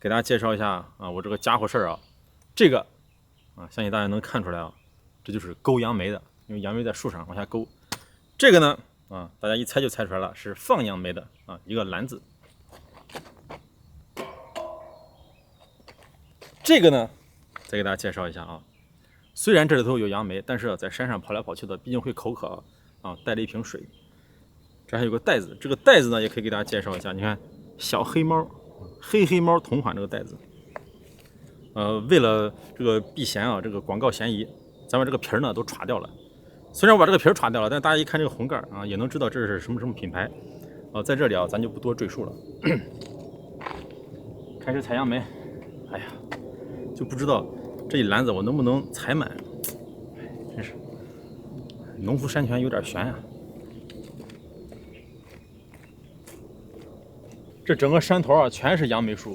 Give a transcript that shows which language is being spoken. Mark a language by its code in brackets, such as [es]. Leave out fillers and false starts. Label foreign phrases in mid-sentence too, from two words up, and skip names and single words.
[zh] 給大家介紹一下啊，我这个家伙事儿啊，这个啊，相信大家能看出来啊，这就是勾杨梅的，因为杨梅在树上往下勾。这个呢啊，大家一猜就猜出来了，是放杨梅的啊，一个篮子。这个呢，再给大家介紹一下啊，雖然這裡頭有楊梅，但是在山上跑來跑去的，畢竟會口渴啊，帶了一瓶水。這還有個袋子，這個袋子呢也可以給大家介紹一下，你看小黑貓。黑貓同款這個袋子，為了這個避嫌啊，這個廣告嫌疑，咱把這個皮兒呢都歘掉了。雖然我把這個皮兒歘掉了，但大家一看這個紅蓋啊，也能知道這是什麼品牌。在這裡啊，咱就不多贅述了。開始採楊梅，哎呀，就不知道這一籃子我能不能採滿，真是農夫山泉有點懸呀。這整個山頭啊，全是楊梅樹。